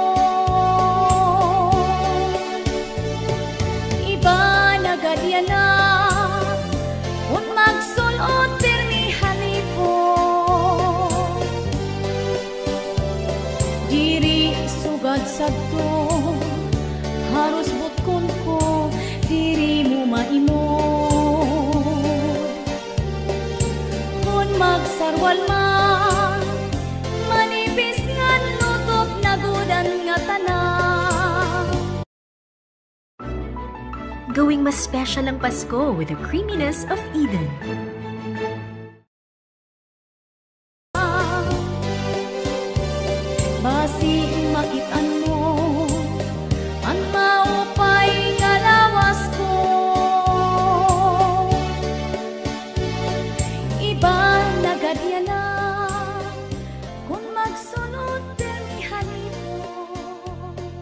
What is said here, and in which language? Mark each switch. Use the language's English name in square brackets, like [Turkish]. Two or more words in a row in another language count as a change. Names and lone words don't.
[Waray] Iba na gadyana kung magsulot pirmi halipon, diri sugad sadto haros butkon ko, diri mo maimod. Kung magsarwal man manipis ngan lutok na gudan nga tanan. [Filipino] Gawing mas special ang Pasko [English] with the creaminess of [Filipino] Eden. [Waray] Basi makitaan mo ang maupay nga lawas ko. Iba na gadyana kung magsunod pirmi halipon.